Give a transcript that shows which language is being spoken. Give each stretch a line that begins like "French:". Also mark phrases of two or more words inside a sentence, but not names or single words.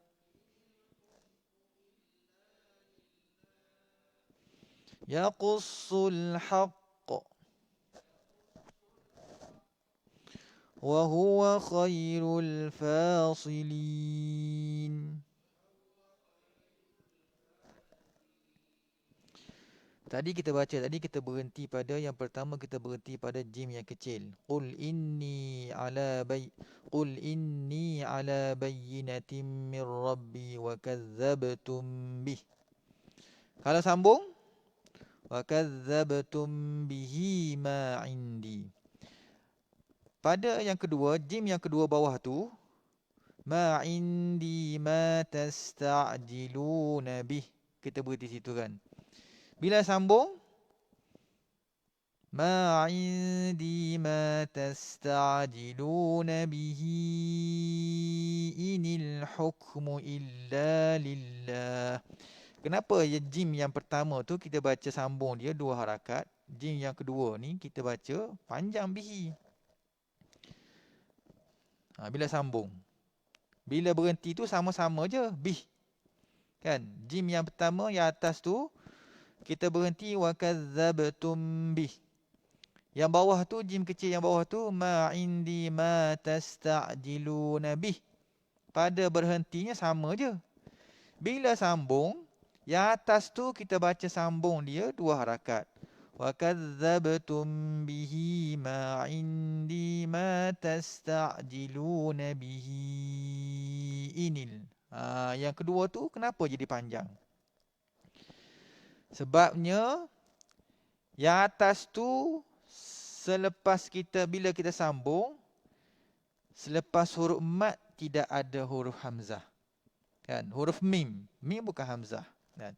Arabic: يقص الحق وهو خير الفاصلين.
Malay: Tadi kita berhenti pada yang pertama, kita berhenti pada jim yang kecil.
Arabic: قل إني على بينة من ربي وكذبتم به.
Malay: Kalau sambung,
Arabic: وكذبتم به ما عندي.
Malay: Pada yang kedua, jim yang kedua bawah tu,
Arabic: ما عندي ما تستعجلون به.
Malay: Kita berhenti situ kan. Bila sambung,
Arabic: ما عندي ما تستعجلون به إن الحكم إلا لله.
Malay: Kenapa jim yang pertama tu kita baca sambung dia 2 harakat, jim yang kedua ni kita baca panjang bihi. Bila sambung, bila berhenti tu sama-sama je bih. Kan? Jim yang pertama yang atas tu kita berhenti
Arabic: وكذبتم به.
Malay: Yang bawah tu, jim kecil yang bawah tu,
Arabic: ما عندي ما تستعجلون به.
Malay: Pada berhentinya sama je. Bila sambung, yang atas tu kita baca sambung dia 2 harakat.
Arabic: وكذبتم به ما عندي ما تستعجلون به إن.
Malay: Yang kedua tu kenapa jadi panjang? Sebabnya yang atas tu bila kita sambung, selepas huruf mat tidak ada huruf hamzah. Kan? Huruf mim. Mim bukan hamzah. Kan?